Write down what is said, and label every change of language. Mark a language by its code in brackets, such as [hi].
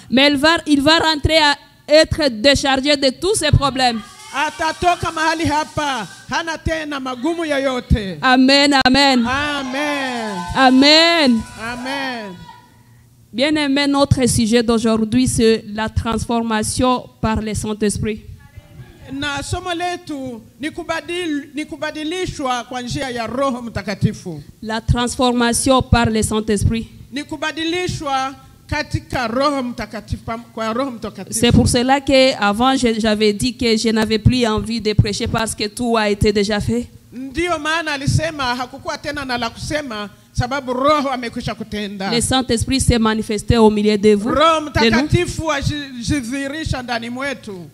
[fr] Mais il va rentrer à être déchargé de tous ces problèmes. [sw] Atatoka mahali hapa hana tena magumu yoyote. Amen, amen. Amen. Amen. Amen. [fr] Bien aimé, notre sujet d'aujourd'hui, c'est la transformation par le Saint-Esprit. [sw] Na somo letu ni kubadilishwa kwa njia ya Roho Mtakatifu. [fr] La transformation par le Saint-Esprit. [sw] Ni kubadilishwa katika Roho Mtakatifu, kwa Roho Mtakatifu. [fr] C'est pour cela que avant j'avais dit que je n'avais plus envie de prêcher parce que tout a été déjà fait. [sw] Ndio maana alisema hakukuwa tena na la kusema sababu Roho amekwisha kutenda. [fr] Le Saint-Esprit s'est manifesté au milieu de vous. [sw] Roho Mtakatifu ajidhihirisha ndani mwetu.